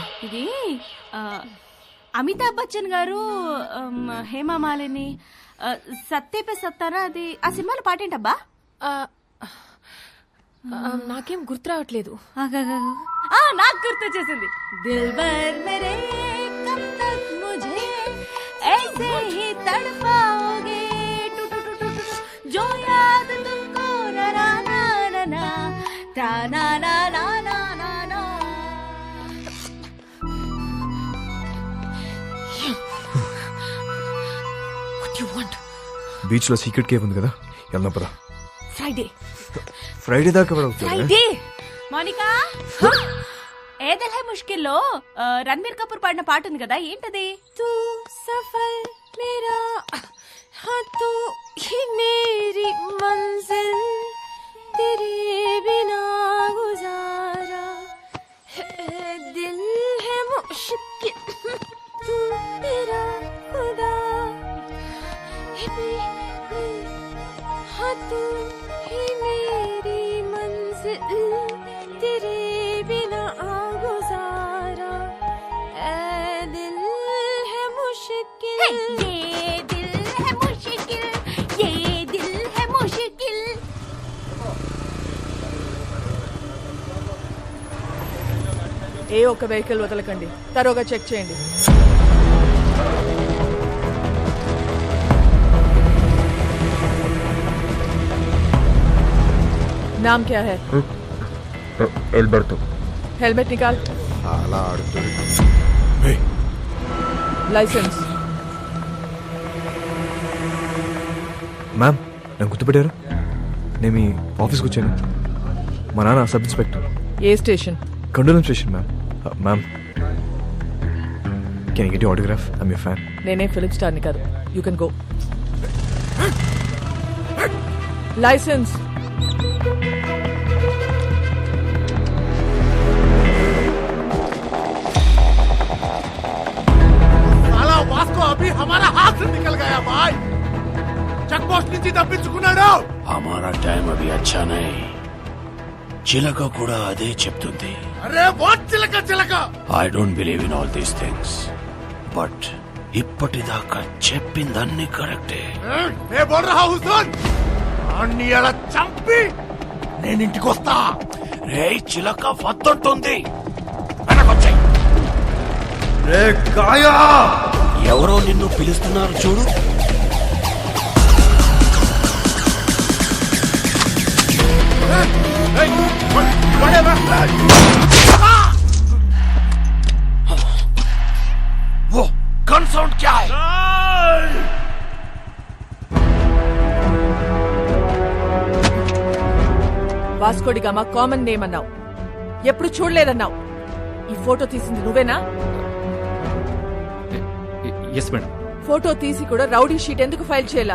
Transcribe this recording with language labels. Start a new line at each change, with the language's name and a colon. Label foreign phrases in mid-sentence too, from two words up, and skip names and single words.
Telugu: ఇది అమితాబ్ బచ్చన్ గారు హేమమాలిని సత్యపే సత్తారా అది ఆ సినిమాలో పాటేంటబ్బా? నాకేం గుర్తు రావట్లేదు. నాకు గుర్తొచ్చేసింది.
Hindi: दिलबर मेरे कब तक मुझे ऐसे ही तड़पाओगे टू टू टू टू जो याद तुमको ना ना ना ना ता ना ना ना ना ना ना.
English: What do you want?
Telugu: బీచ్ లో సీక్రెట్ కేవ్ ఉంది కదా, వెళ్దాం పదా. ఫ్రైడే దాకా ఎవడవుతుంది? ఫ్రైడే మోనికా ఏ దిల్ హై ముష్కిల్లో రణ్బీర్ కపూర్ పాడిన పాట ఉంది కదా, ఏంటది?
Hindi: तू सफल मेरा हाँ तू ही मेरी मंजिल तेरे बिना गुजारा है दिल है मुश्किल तू मेरा खुदा हाँ तू ही मेरी मंजिल तेरे बिना गुजारा ऐ दिल है मुश्किल ये दिल है मुश्किल ये दिल है मुश्किल.
Telugu: ఏ ఒక్క వెహికల్ వదలకండి, తరోగా చెక్ చేయండి.
Hindi: नाम क्या है?
Telugu: ఎల్బర్టో.
Hindi: हेलमेट निकाल.
Telugu: అలా ఆడుతుంది.
Hindi: लाइसेंस.
Telugu: మ్యామ్, నన్ను గుర్తుపెట్టారు? నేను మీ ఆఫీస్కి వచ్చాను. మా నాన్న
English: sub inspector.
Telugu: ఏ స్టేషన్? కండోలం స్టేషన్ మ్యామ్. మ్యామ్,
English: Can you get your autograph? I'm your fan.
Telugu: నేనే ఫిలిం స్టార్ని కాదు.
English: You can go.
Hindi: लाइसेंस. वास्को अभी हमारा हाथ से निकल गया भाई.
Telugu: చెక్ పోస్ట్ నుంచి తప్పించుకున్నాడు.
Hindi: हमारा टाइम अभी अच्छा नहीं.
Telugu: చిలక కూడా అదే చెప్తుంది. అరే వాట్ చిలక చిలక.
English: I don't believe in all these things, but
Telugu: ఇప్పటిదాకా చెప్పిందన్నీ కరెక్టే.
Hindi: ने बोल रहा हूँ सुन.
Telugu: అన్ని అలా చంపి నేను ఇంటికి వస్తా. రే చిలక వద్దంటుంది, వెనకొచ్చాయి. రే కాయా, ఎవరో నిన్ను పిలుస్తున్నారు చూడు.
Hindi: वो गन साउंड क्या है?
Telugu: వాస్కోడి గామా కామన్ నేమ్ అన్నావు, ఎప్పుడు చూడలేదన్నావు. ఈ ఫోటో తీసింది నువ్వేనా?
English: Yes madam.
Telugu: ఫోటో తీసి కూడా రౌడీ షీట్ ఎందుకు ఫైల్ చేయాలా?